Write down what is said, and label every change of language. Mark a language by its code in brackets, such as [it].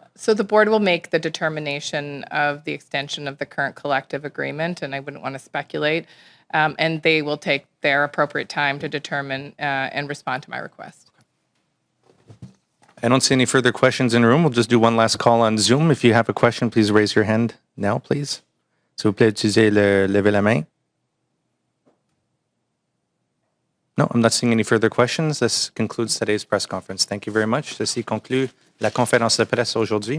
[en] So the board will make the determination of the extension of the current collective agreement, and I wouldn't want to speculate. And they will take their appropriate time to determine and respond to my request. I don't see any further questions in the room. We'll just do one last call on Zoom. If you have a question, please raise your hand now, please. [fr] S'il vous plaît, utilisez lever la main. [en] No, I'm not seeing any further questions. This concludes today's press conference. Thank you very much. [fr] Ceci conclut la conférence de presse aujourd'hui.